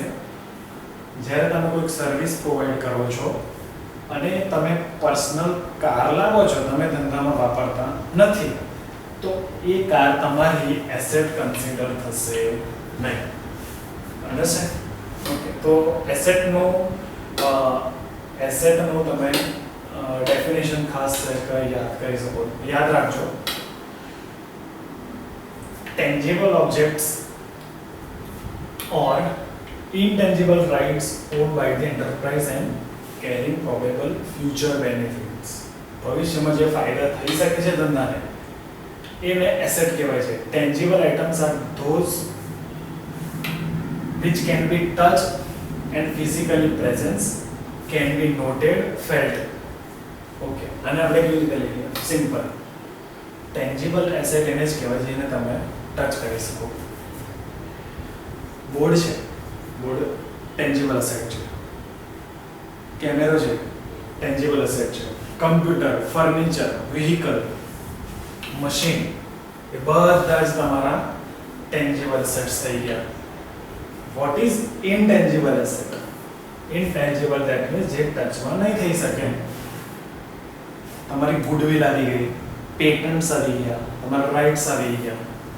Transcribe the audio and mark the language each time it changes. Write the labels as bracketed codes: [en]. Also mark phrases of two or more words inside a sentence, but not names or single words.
[gu] જ્યારે તમે કોઈક [en] service provide [gu] કરો છો અને તમે [en] personal car [gu] લાવો છો, તમે ધંધામાં વાપરતા નથી, તો એ કાર તમારી [en] asset consider [gu] થશે નહીં. અંડરસ્ટેન્ડ? ઓકે, તો એસેટનું તમે ડેફિનેશન ખાસ યાદ કરી શકો. યાદ રાખજો, [en] tangible objects or intangible rights owned by the enterprise and carrying probable future benefits. [gu] ભવિષ્યમાં જે ફાયદા થઈ શકે છે ધંધાને એને એસેટ કહેવાય છે. [en] tangible items are those which can be touched and physically present, can be noted, felt. [gu] Okay, અને આપણે કેવી રીતે લઈએ? સિમ્પલ. [en] tangible asset [gu] એને જ કહેવાય જેને તમે ટચ કરી શકો. બોર્ડ છે, બોર્ડ [en] tangible asset [gu] છે. કેમેરો છે, [en] tangible asset [gu] છે. કમ્પ્યુટર, ફર્નિચર, વ્હીકલ, મશીન, એ બધા જ તમારા [en] tangible assets [gu] થઈ ગયા. [en] What is intangible asset? Intangible that means [gu] જે ટચમાં નહીં થઈ શકે. તમારી ગુડવિલ આવી ગઈ, પેટન્ટ્સ આવી ગયા, તમારા રાઇટ્સ આવી ગયા,